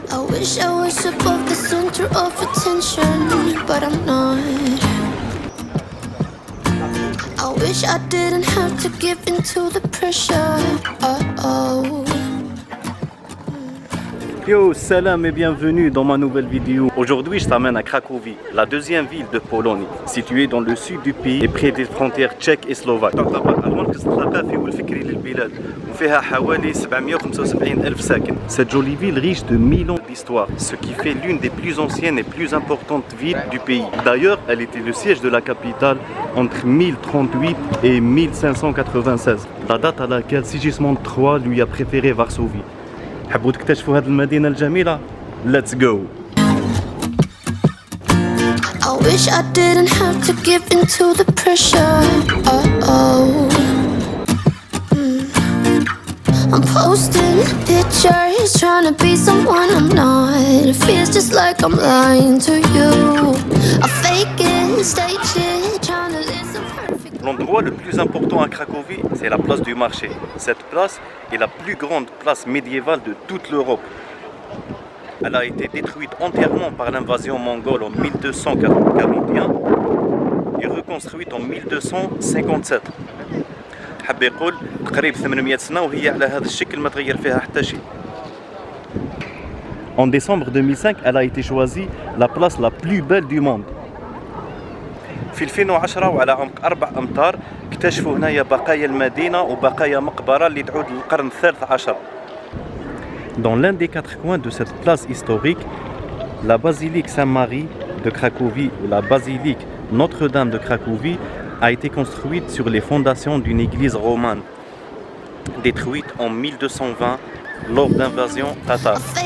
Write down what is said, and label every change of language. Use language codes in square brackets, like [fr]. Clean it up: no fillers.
[en] wish I was above the center of attention, but I'm not. I wish I didn't have to give in to the pressure. Oh. [fr] Yo, salam et bienvenue dans ma nouvelle vidéo. Aujourd'hui, je t'amène à Cracovie, la deuxième ville de Pologne, située dans le sud du pays et près des frontières tchèques et slovaques. Cette jolie ville riche de 1000 ans d'histoire, ce qui fait l'une des plus anciennes et plus importantes villes du pays. D'ailleurs, elle était le siège de la capitale entre 1038 et 1596, la date à laquelle Sigismond III lui a préféré Varsovie. [ar] حبوا تكتشفوا هذه المدينة الجميلة؟ [en] Let's go! I wish I didn't have to give in to the pressure. Oh. I'm posting pictures, trying to be someone I'm not. It feels just like I'm lying to you. I fake it, stage it, trying to listen perfect. [fr] L'endroit le plus important à Cracovie, c'est la place du marché. Cette place est la plus grande place médiévale de toute l'Europe. Elle a été détruite entièrement par l'invasion mongole en 1241 et reconstruite en 1257. [ar] حاب يقول تقريبا 800 سنة وهي على هذا الشكل ما تغير فيها حتى شيء. [fr] En décembre 2005, elle a été choisie la place la plus belle du monde. [ar] في 2010 وعلى عمق 4 أمتار اكتشفوا هنايا بقايا المدينة وبقايا مقبرة اللي تعود للقرن الثالث عشر. [fr] Dans l'un des quatre coins de cette place historique, la basilique Saint-Marie de Cracovie ou la basilique Notre-Dame de Cracovie a été construite sur les fondations d'une église romane, détruite en 1220 lors d'invasion tatare.